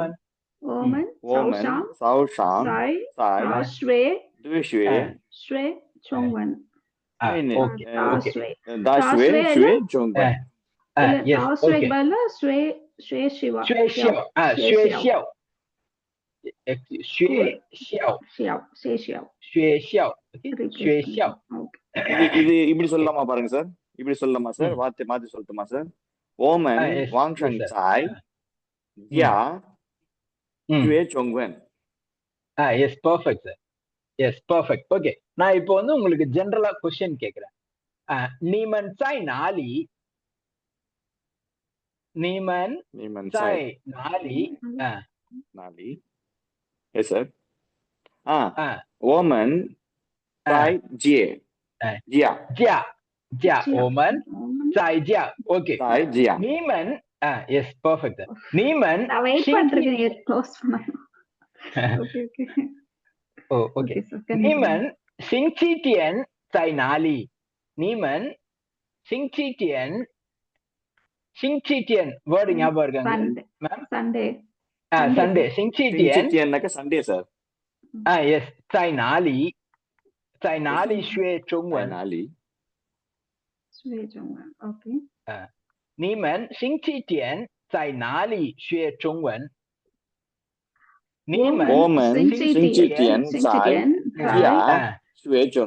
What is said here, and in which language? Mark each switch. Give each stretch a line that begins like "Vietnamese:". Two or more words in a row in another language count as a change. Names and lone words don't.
Chinese: woman 早上在大学学中文 okay 大学学中文
English: yes okay
Chinese: 学校
Tamil: இது இப்படி சொல்லலாமா பாருங்க சார் இப்படி சொல்லலாமா சார் வார்த்தை மாத்தி சொல்லட்டுமா சார்
Chinese: 我们晚上在家学中文
English: yes perfect sir yes perfect okay
Tamil: நான் இப்போ வந்து உங்களுக்கு ஜெனரலா क्वेश्चन கேக்குறேன்
Chinese: 你们在哪里你们在哪里哪里
English: yes sir
Chinese: woman 在家我们在家 okay 在家你们
English: yes perfect
Chinese: 你们
Tamil: வெயிட் பண்றீங்க க்ளோஸ் பண்ணனும்
Chinese: okay 你们星期天在哪里你们星期天 word
Tamil: ஞாபகம் இருக்காங்க மேம் சண்டே
Chinese: 星期天
Tamil: னாக்க சண்டே சார்
Chinese: yes 在哪里学中文哪里学中文 okay 你们星期天在哪里学中文你们星期天在家学中文